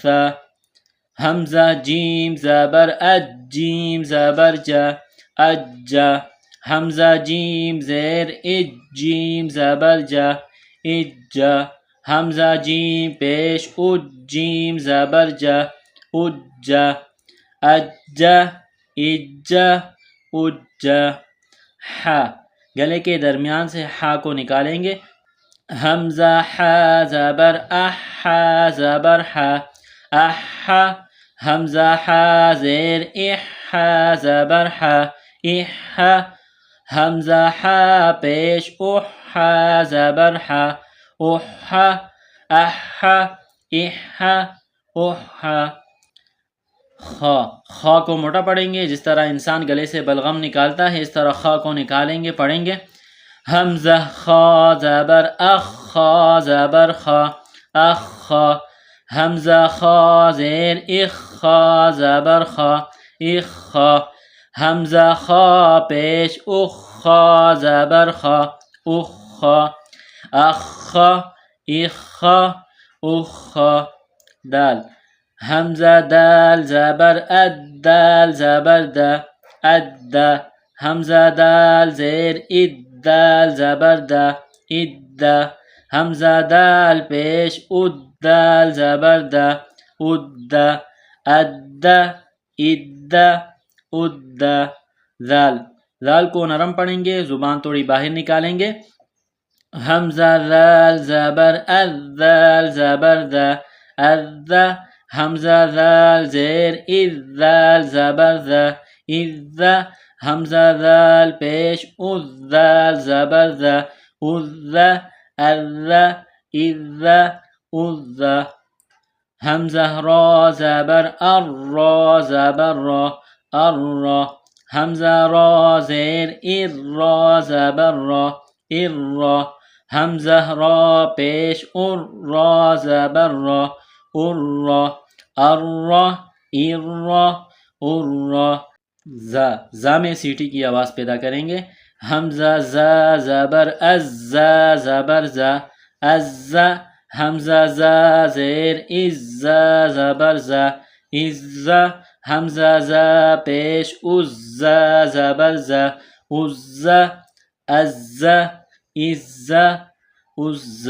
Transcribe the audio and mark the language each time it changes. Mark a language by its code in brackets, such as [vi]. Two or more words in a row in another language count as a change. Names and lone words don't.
[ur] حمزہ جیم زبر اج، جیم زبر جا اج، حمزہ جیم زیر اج، جیم زبر جا اج، حمزہ جیم پیش اج، جیم زبر جا اج، اج اج اج۔ ہا، گلے کے درمیان سے ہا کو نکالیں گے۔ حمزہ ہا زبر اح، ہا زبر ہا اح، حمزہ ہا زیر اح، ہا زبر ہا اح، حمزہ ہا پیش اح، ہا زبر ہا اح، اح اح اح۔ خا کو موٹا پڑھیں گے، جس طرح انسان گلے سے بلغم نکالتا ہے اس طرح خا کو نکالیں گے، پڑھیں گے۔ حمزہ خا زبر اخ، خا زبر خا اخ، حمزہ خا زیر اخ، خا زبر خا اخ، حمزہ خا پیش اخ، خا زبر خا اخ، اخ اخ اخ۔ دال، حمزہ دال زبر اد، دال زبر دا اد، حمزہ دال زیر اد، دال زبر دا اد، حمزہ دال پیش اد، دال زبر دا اد، اد اد اد۔ ذال کو نرم پڑھیں گے، زبان تھوڑی باہر نکالیں گے۔ حمزہ ذال زبر اذ، ذال زبر دا اذ، حمزہ ذال زیر اذ، ذال زبر ذا اذ، حمزہ ذال پیش اذ، ذال زبر ذا اذ، الذ اذ اذ حمزہ را زبر را زبر را حمزہ را زیر را زبر را حمزہ را پیش را زبر را زا میں سیٹی کی آواز پیدا کریں گے. حمزہ زبر زبر از حمزہ زیر زبر از حمزہ پیش زبر از.